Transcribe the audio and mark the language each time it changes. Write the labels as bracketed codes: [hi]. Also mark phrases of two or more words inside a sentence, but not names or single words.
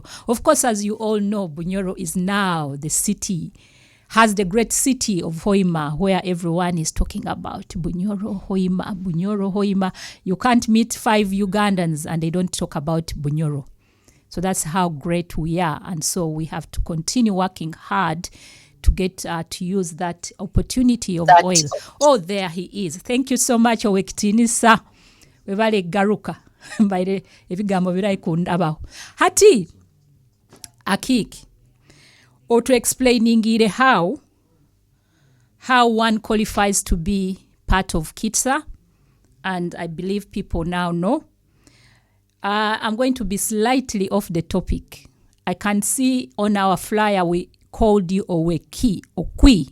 [en] Of course, as you all know, Bunyoro is now the city, has the great city of Hoima, where everyone is talking about Bunyoro, Hoima. You can't meet 5 Ugandans and they don't talk about Bunyoro. So that's how great we are. And so we have to continue working hard to get to use that opportunity of oil. Oh, there he is. Thank you so much, Owek Tinisa. [nyo] Webale garuka. Mbaire ebigambo birai kundabaho. Hati Akiiki, [en] or to explaining how one qualifies to be part of KISA, and I believe people now know. I'm going to be slightly off the topic. I can see on our flyer we called you Oweki, Okwi.